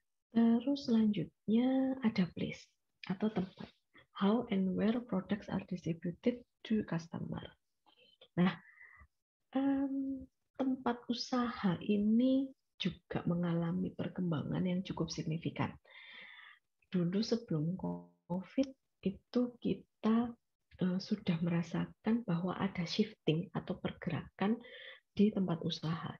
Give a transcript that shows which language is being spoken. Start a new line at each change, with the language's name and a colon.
Indonesian: Terus selanjutnya ada place atau tempat.
English: How and where products are distributed to customer.
Indonesian: Nah, tempat usaha ini juga mengalami perkembangan yang cukup signifikan. Dulu sebelum COVID itu kita sudah merasakan bahwa ada shifting atau pergerakan di tempat usaha.